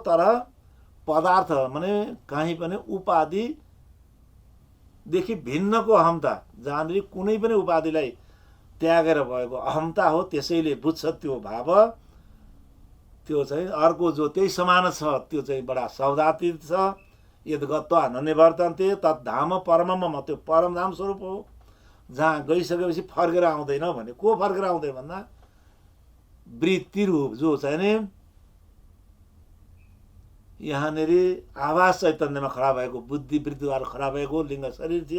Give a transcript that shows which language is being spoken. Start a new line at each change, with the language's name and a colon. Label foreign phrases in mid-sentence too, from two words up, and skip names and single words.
Nepali: तर पदार्थ माने कहीँ पनि उपाधिदेखि भिन्नको अहमता, जहाँनिर कुनै पनि उपाधिलाई त्यागेर भएको अहमता हो। त्यसैले बुझ्छ त्यो भाव। त्यो चाहिँ अर्को जो त्यही समान छ त्यो चाहिँ बडा सौदातीत छ।
Sanskrit: यद गत्वा न निवर्तन्ते तद्धाम परमम,
Nepali: त्यो परमधाम स्वरूप हो जहाँ गइसकेपछि फर्केर आउँदैन। भने को फर्केर आउँदैन भन्दा वृत्ति रूप जो चाहिँ नि यहाँनिर आवाज चैतन्यमा खडा भएको, बुद्धि वृत्तिद्वारा खडा भएको लिङ्ग शरीर थियो।